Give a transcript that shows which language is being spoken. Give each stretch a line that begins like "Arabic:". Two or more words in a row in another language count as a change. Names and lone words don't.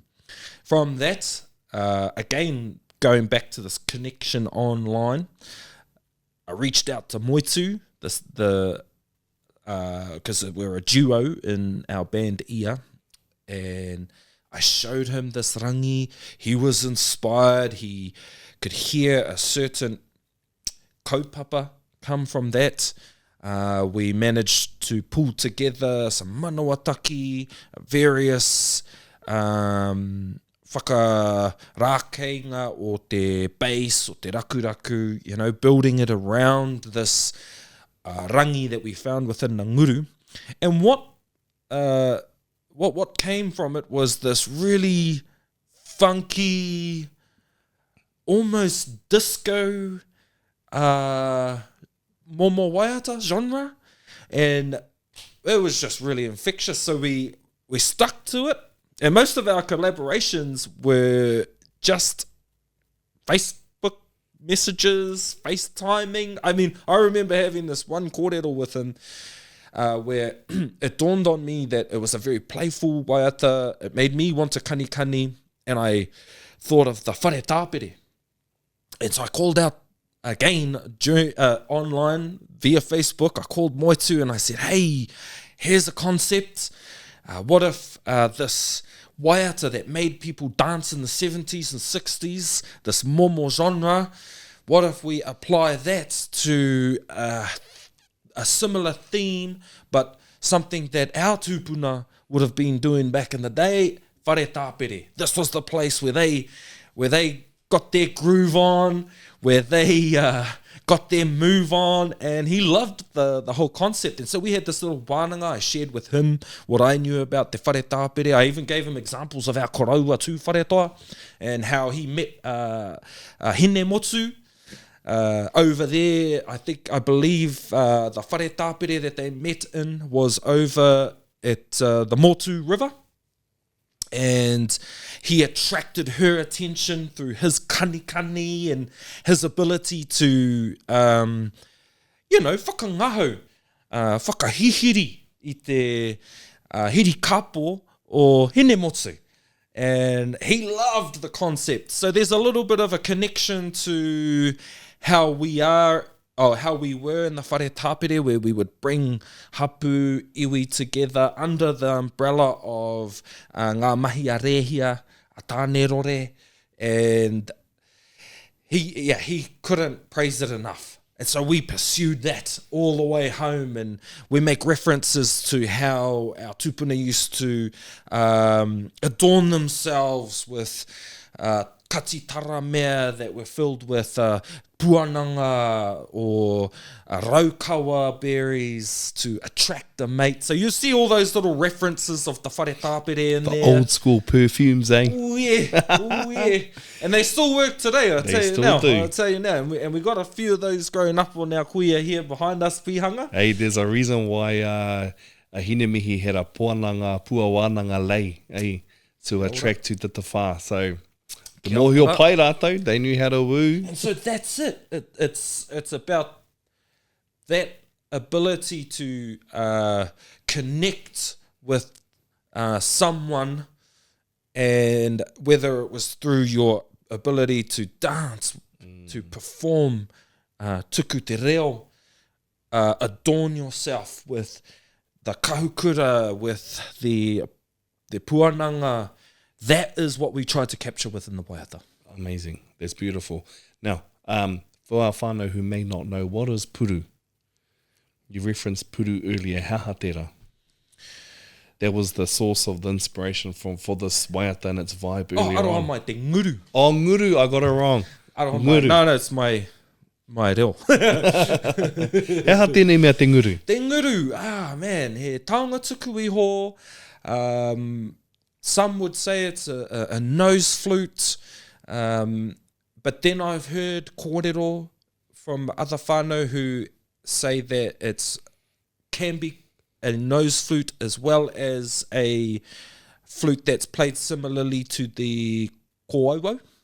English: From that, again, going back to this connection online, I reached out to Moitu, because we're a duo in our band Ia, and I showed him this rangi. He was inspired. He could hear a certain kaupapa come from that. We managed to pull together some manawataki, various
Māori: whakarākeinga o te base, o te rakuraku,
English: building it around this rangi that we found within the nguru. And what came from it was this really funky, almost disco
Māori: momo waiata
English: genre, and it was just really infectious. So we stuck to it, and most of our collaborations were just Facebook messages, FaceTiming. I mean, I remember having this one kōrero with him where it dawned on me that it was a very playful waiata. It made me want to kani, and I thought of the
Māori: whare tāpere.
English: And so I called out again online via Facebook. I called Moitu and I said, hey, here's a concept. What if this waiata that made people dance in the 70s and 60s, this momo genre, what if we apply that to a similar theme, but something that our tūpuna would have been doing back in the day?
Māori: Whare tāpere.
English: This was the place where they got their groove on, where they got their move on, and he loved the whole concept. And so we had this little wānanga. I shared with him what I knew about
Māori: te whare tāpere.
English: I even gave him examples of our
Māori: koraua tū whare toa,
English: and how he met Hine Motu over there. I believe the
Māori: whare tāpere
English: that they met in was over at the Motu River. And he attracted her attention through his kani and his ability to,
Māori: whakangaho, whakahihiri I te hiri kapo o Hinemotu.
English: And he loved the concept. So there's a little bit of a connection to how we were in the
Māori: whare tāpere,
English: where we would bring
Māori: hapu iwi
English: together under the umbrella of
Māori: ngā mahi a rehia, a tāne rore,
English: and he couldn't praise it enough. And so we pursued that all the way home, and we make references to how our tūpuna used to adorn themselves with
Māori: katitara mea
English: that were filled with puananga or raukawa berries to attract a mate. So you see all those little references of the
Māori: whare tāpere
English: in there. The old school perfumes, eh? Oh yeah. And they still work today, I'll tell you now. And we got a few of those growing up on our kuia here behind us, Pihanga. Hey, there's a reason why a hinemihi had a puawānanga lei, eh? To attract to
Māori: te whā.
English: So the more he'll play rātou, they knew how to woo. And so that's it. It's about that ability to connect with someone, and whether it was through your ability to dance, to perform,
Māori: tuku te reo,
English: adorn yourself with the kahukura, with the puananga. That is what we tried to capture within the waiata. Amazing. That's beautiful. Now, for our whānau who may not know, what is puru? You referenced puru earlier, hahatera. That was the source of the inspiration for this waiata and its vibe earlier on.
Māori: Mai te nguru.
English: Oh, nguru, I got it wrong. Nguru. No, it's my reo.
Māori: He ha tēnei mea te nguru? Te nguru, man, he taonga tuku iho.
English: Some would say it's a nose flute, but then I've heard kōrero from other whānau who say that it's can be a nose flute as well as a flute that's played similarly to the kōauau.